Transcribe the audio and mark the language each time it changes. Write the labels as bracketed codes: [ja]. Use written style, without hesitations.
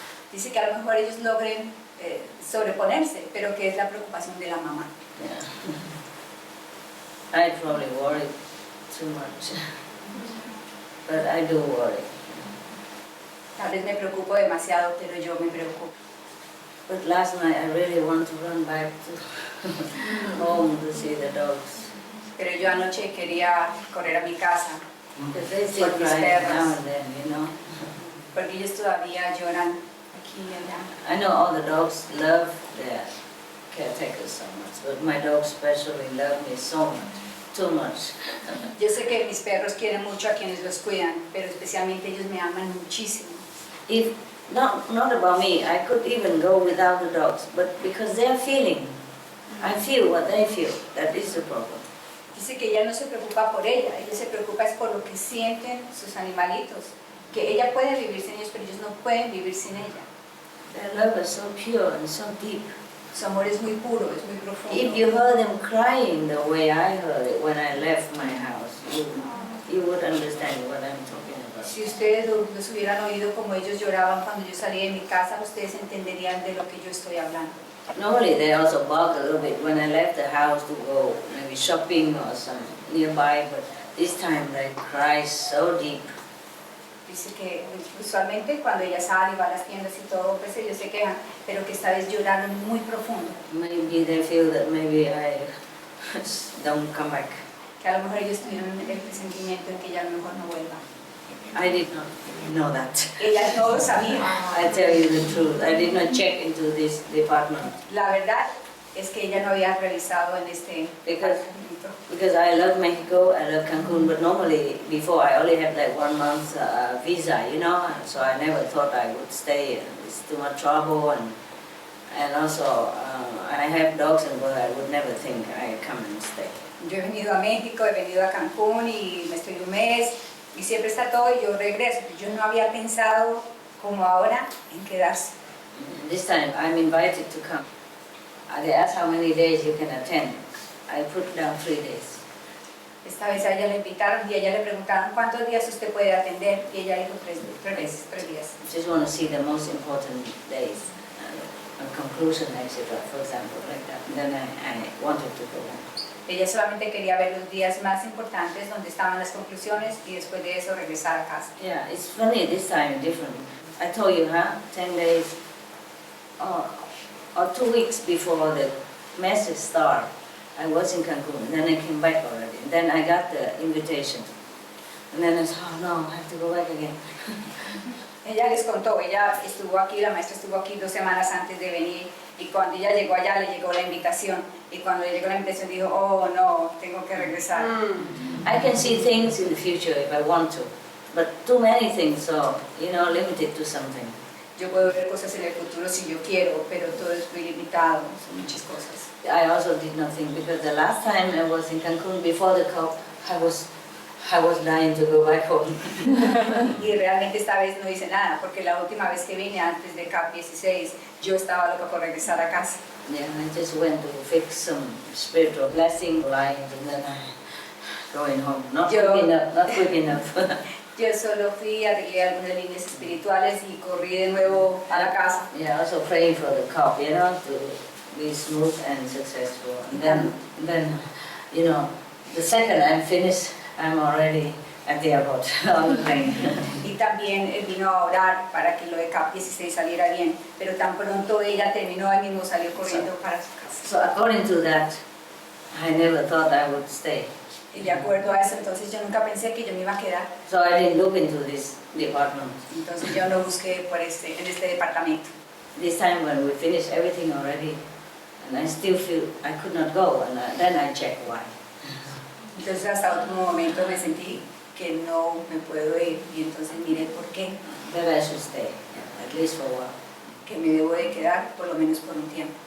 [es] Dice que a lo mejor ellos logren sobreponerse, pero que es la preocupación de la mamá. [en] Yeah. I probably worry too much, but I do worry. [es] Tal vez me preocupo demasiado, pero yo me preocupo. [en] But last night I really want to run back to home to see the dogs. [es] Pero yo anoche quería correr a mi casa. [en] Because they still cry now and then, [es] Porque ellos todavía lloran aquí y allá. [en] I know all the dogs love their caretakers so much, but my dogs especially love me so much, too much. [es] Yo sé que mis perros quieren mucho a quienes los cuidan, pero especialmente ellos me aman muchísimo. [en] If not about me, I could even go without the dogs, but because they're feeling, I feel what they feel. That is the problem. [es] Dice que ella no se preocupa por ella se preocupa es por lo que sienten sus animalitos, que ella puede vivir sin ellos, pero ellos no pueden vivir sin ella. [en] Their love is so pure and so deep. [es] Su amor es muy puro, es muy profundo. [en] If you heard them crying the way I heard it when I left my house, you would understand what I'm talking about. [es] Si ustedes los hubieran oído como ellos lloraban cuando yo salí de mi casa, ustedes entenderían de lo que yo estoy hablando. [en] Normally they also bark a little bit when I left the house to go maybe shopping or some nearby, but this time they cry so deep. [es] Dice que usualmente cuando ella sale y va a las tiendas y todo, pues ellos se quejan, pero que esta vez lloraron muy profundo. [en] Maybe they feel that maybe I don't come back. [es] Que a lo mejor ellos tuvieron el presentimiento de que ella a lo mejor no vuelva. [en] I did not know that. [es] Ella no lo sabía. [en] I tell you the truth, I did not check into this department. [es] La verdad es que ella no había revisado en este departamento. [en] Because I love Mexico, I love Cancun, but normally before I only had like 1 month visa, you know, so I never thought I would stay. It's too much trouble, and also I have dogs and but I would never think I'd come and stay. [es] Yo he venido a México, he venido a Cancún y me estoy un mes y siempre está todo y yo regreso. Yo no había pensado como ahora en quedarse. [en] This time I'm invited to come. They asked how many days you can attend. I put down 3 days. [es] Esta vez a ella le invitaron y a ella le preguntaron cuántos días usted puede atender y ella dijo 3 días. [en] Just want to see the most important days, a conclusion, etc. For example, like that. And then I wanted to go back. [es] Ella solamente quería ver los días más importantes donde estaban las conclusiones y después de eso regresar a casa. [en] Yeah, it's funny this time, different. I told you, 10 days or 2 weeks before the message started. I was in Cancun, then I came back already. Then I got the invitation. And then I said, oh no, I have to go back again. [es] Ella les contó, ella estuvo aquí, la maestra estuvo aquí 2 semanas antes de venir y cuando ella llegó allá le llegó la invitación y cuando le llegó la invitación dijo, oh no, tengo que regresar. [en] I can see things in the future if I want to, but too many things, so, you know, limited to something. [es] Yo puedo ver cosas en el futuro si yo quiero, pero todo es muy limitado, son muchas cosas. [en] I also did not think, because the last time I was in Cancun before the COP, I was dying to go back home. [es] Y realmente esta vez no hice nada, porque la última vez que vine antes de CAP 16, yo estaba loca por regresar a casa. [en] Yeah, I just went to fix some spiritual blessing lines and then I going home. Not quick enough. [es] Yo solo fui, arreglé algunas líneas espirituales y corrí de nuevo a la casa. [en] Yeah, also praying for the COP, you know, to be smooth and successful. And then, you know, the second I'm finished, I'm already at the airport on the plane. [es] Y también vino a orar para que lo de CAP 16 saliera bien, pero tan pronto ella terminó, ahí mismo salió corriendo para su casa. [en] So according to that, I never thought I would stay. [es] Y de acuerdo a eso, entonces yo nunca pensé que yo me iba a quedar. [en] So I didn't look into this department. [es] Entonces yo no busqué por en este departamento. [en] This time when we finished everything already, and I still feel I could not go, and then I checked why. [es] Entonces hasta otro momento me sentí que no me puedo ir y entonces miré por qué. [en] That I should stay, at least for a while. [es] Que me debo de quedar por lo menos por un tiempo.